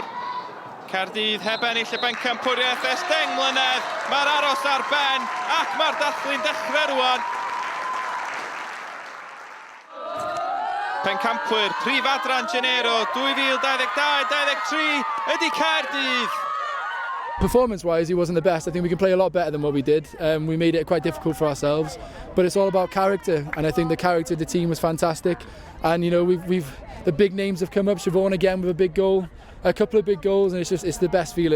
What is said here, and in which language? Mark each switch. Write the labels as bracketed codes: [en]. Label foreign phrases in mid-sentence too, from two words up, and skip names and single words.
[cy] Caerdydd heb ennill y bencampwriaeth ers 10 mlynedd. Mae'r aros ar ben, ac mae'r dathlu'n dechrau rwan. Pencampwyr, prif adran Janero 2022-23 ydi Caerdydd. [en] Performance-wise, he wasn't the best. I think we can play a lot better than what we did. We made it quite difficult for ourselves, but it's all about character, and I think the character of the team was fantastic. And you know, the big names have come up. Siobhan again with a big goal, a couple of big goals, and it's the best feeling.